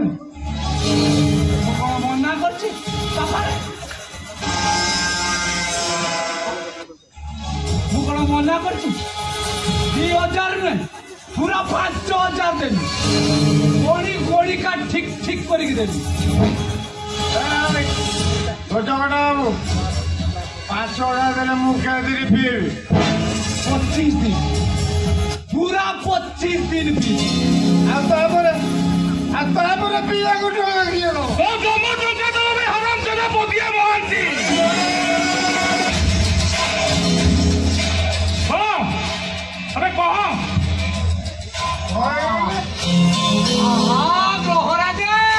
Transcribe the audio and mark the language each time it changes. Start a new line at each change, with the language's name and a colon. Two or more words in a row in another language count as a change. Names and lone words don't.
Odia: ମୁଁ କଣ ମନା କରୁଛି ମୁଁ କଣ ମନା କରୁଛି 2000 ନୁହେଁ ପୁରା 5000 ଦେବି କୋଡ଼ି କୋଡ଼ି କା ଠିକ ଠିକ କରିକି ଦେବି ଛୋଟ କଟା ହବ 5,000 ଦେଲେ ମୁଁ କେଦିନ ପିଇବି
Hindi: 25 ଦିନ पूरा 25 दिन भी
Odia: ତାପରେ ପିଇବାକୁ କିଏ ହରାମ ଚୋଦା ପୋତିଆ ମହାନ୍ତି ହଁ ଆରେ କହ ଗ୍ରହରାଜ